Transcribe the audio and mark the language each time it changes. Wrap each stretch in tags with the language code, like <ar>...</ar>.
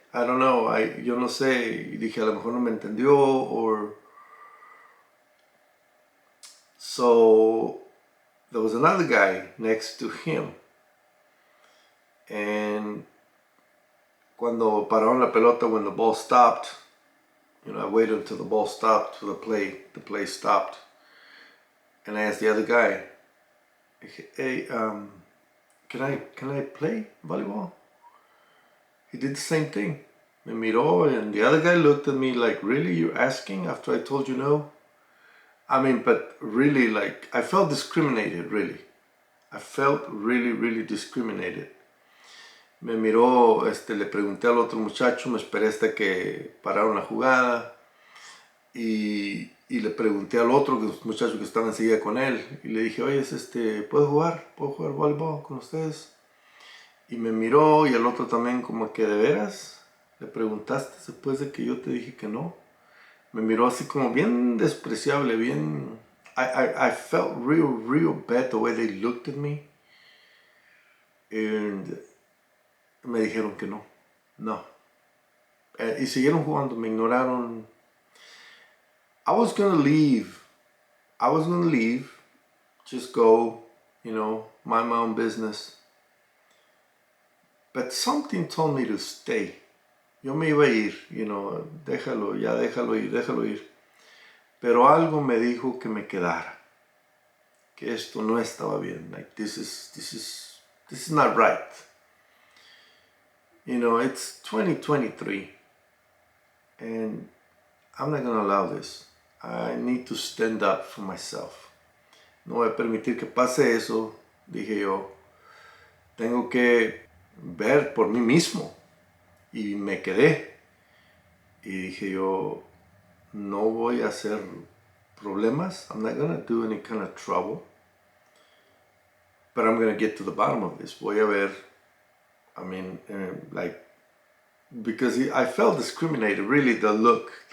<en>I don't know,</en> <es>yo no sé, y dije a lo mejor no me entendió, or...</es> <en>So, there was another guy next to him, and</en> <es>cuando pararon la pelota,</es> <en>when the ball stopped, you know, I waited until the ball stopped for the play stopped, and I asked the other guy, hey, can I play volleyball? He did the same thing.</en> <es>Me miró,</es> <en>and the other guy looked at me like, really, you're asking after I told you no? I mean, but really, like, I felt discriminated, really. I felt really discriminated.</en> <es>Me miró, le pregunté al otro muchacho, me esperé hasta que pararon la jugada, y le pregunté al otro muchacho que estaba enseguida con él, y le dije, oye, ¿puedo jugar voleibol con ustedes? Y me miró, y el otro también como que, ¿de veras? ¿Le preguntaste después de que yo te dije que no? Me miró así como bien despreciable, bien...</es> <en>I felt real bad the way they looked at me.</en> <es>And me dijeron que no. Y siguieron jugando, me ignoraron.</es> <en>I was gonna leave, just go, you know, mind my own business. But something told me to stay.</en> <es>Yo me iba a ir,</es> <en>you know,</en> <es>déjalo ir. Pero algo me dijo que me quedara. Que esto no estaba bien.</es> <en>Like, this is not right. You know, it's 2023. And I'm not gonna allow this. I need to stand up for myself.</en> <es>No voy a permitir que pase eso, dije yo. Tengo que ver por mí mismo. Y me quedé. Y dije yo, no voy a hacer problemas.</es> <en>I'm not gonna do any kind of trouble. But I'm gonna get to the bottom of this.</en> <es>Voy a ver,</es> <en>I mean, like, because I felt discriminated, really, the look.</en>